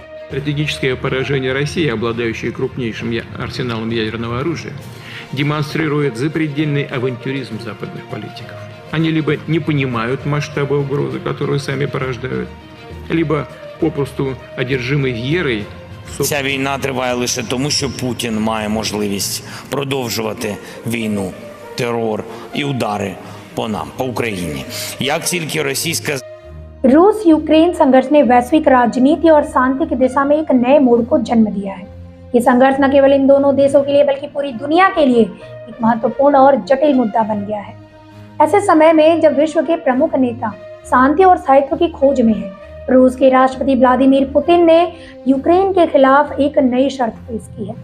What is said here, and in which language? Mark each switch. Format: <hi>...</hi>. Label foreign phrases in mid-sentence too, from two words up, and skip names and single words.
<ru>Стратегическое поражение России, обладающей крупнейшим арсеналом ядерного оружия, демонстрирует запредельный авантюризм западных политиков. Они либо не понимают масштаба угрозы, которую сами порождают, либо попросту одержимы вірою.</ru> <uk>Ця війна триває лише тому, що Путін має можливість продовжувати війну, терор і удари по нам, по Україні. Як тільки російська</uk> <hi>रूस यूक्रेन संघर्ष ने वैश्विक राजनीति और शांति की दिशा में एक नए मोड़ को जन्म दिया है। ये संघर्ष न केवल इन दोनों देशों के लिए बल्कि पूरी दुनिया के लिए एक महत्वपूर्ण और जटिल मुद्दा बन गया है। ऐसे समय में जब विश्व के प्रमुख नेता शांति और स्थायित्व की खोज में हैं, रूस के राष्ट्रपति व्लादिमीर पुतिन ने यूक्रेन के खिलाफ एक नई शर्त पेश की है।</hi>